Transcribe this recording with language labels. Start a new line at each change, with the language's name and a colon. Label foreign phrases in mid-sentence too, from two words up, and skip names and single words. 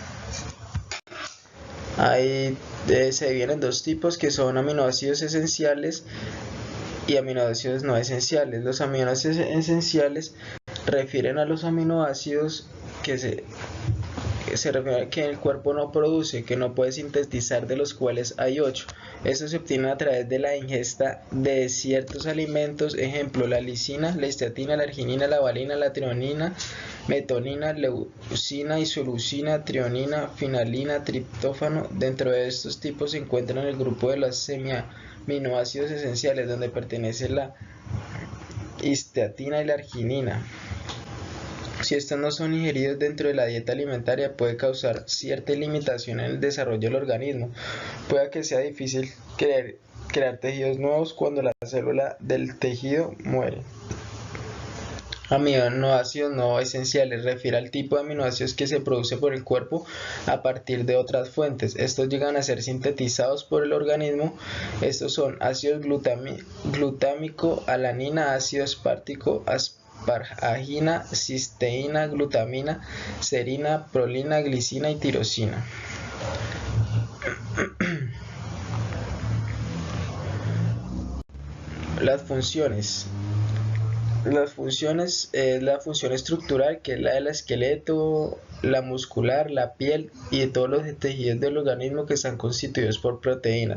Spanish: Ahí se dividen en dos tipos, que son aminoácidos esenciales y aminoácidos no esenciales. Los aminoácidos esenciales refieren a los aminoácidos que se refiere a que el cuerpo no produce, que no puede sintetizar, de los cuales hay 8. Estos se obtienen a través de la ingesta de ciertos alimentos, ejemplo, la lisina, la esteatina, la arginina, la valina, la trionina, metonina, leucina, isoleucina, trionina, finalina, triptófano. Dentro de estos tipos se encuentran el grupo de los semiaminoácidos esenciales, donde pertenece la esteatina y la arginina. Si estos no son ingeridos dentro de la dieta alimentaria, puede causar cierta limitación en el desarrollo del organismo. Puede que sea difícil crear tejidos nuevos cuando la célula del tejido muere. Aminoácidos no esenciales refiere al tipo de aminoácidos que se produce por el cuerpo a partir de otras fuentes. Estos llegan a ser sintetizados por el organismo. Estos son ácido glutámico, alanina, ácido aspartico, asparagina, cisteína, glutamina, serina, prolina, glicina y tirosina. Las funciones. Las funciones es la función estructural, que es la del esqueleto, la muscular, la piel y de todos los tejidos del organismo que están constituidos por proteínas.